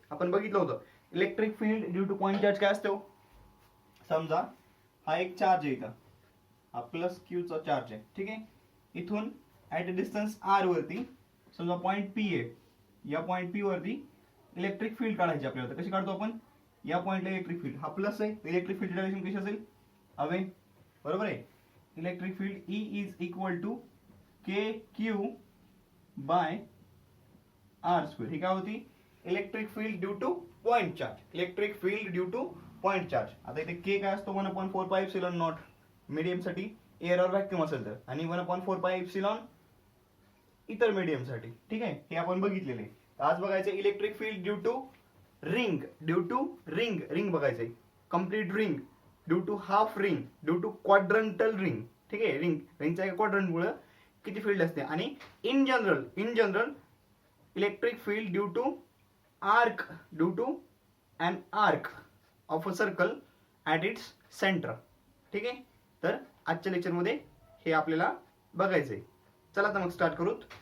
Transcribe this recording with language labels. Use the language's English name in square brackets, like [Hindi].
[Marathi] आपण बघितलं होतं electric field due two point charge काय असतो. समजा हा एक चार्ज आहे, इथं हा प्लस क्यूचा चार्ज आहे, ठीक आहे. इथून ऍट अ डिस्टन्स आर वरती समजा पॉइंट पी आहे. या पॉइंट पी वरती इलेक्ट्रिक फील्ड काढायची आपल्याला. कशी काढतो आपण? या पॉइंटला इलेक्ट्रिक फील्ड हा प्लस आहे, इलेक्ट्रिक फील्ड डायरेक्शन कशी असेल? अवे बरोबर आहे. [English] Electric field E is equal to k q by r square. [Marathi] ही काय होती? [English] Electric field due to point charge. Electric field due to point charge. [Marathi] आता इथे के काय असतो? 1/4 पाय एप्सिलॉन नॉट मीडियम साठी एअर और व्हॅक्यूम असेल तर, आणि 1/4 पाय एप्सिलॉन इतर मीडियम साठी. ठीक आहे, हे आपण बघितलेले. आज बघायचं electric field due to ring. Due to ring, ring बघायचंय. [English] Complete ring due to half ring due to quadrantal ring. [Marathi] ठीक आहे, रिंगच्या एका क्वाड्रंट मुळे किती फील्ड असते. [English] आणि in general electric field due to arc due to an arc of a circle at its centre. [Marathi] ठीक आहे, तर आजच्या लेक्चरमध्ये हे आपल्याला बघायचंय. चला तर मग स्टार्ट करूत.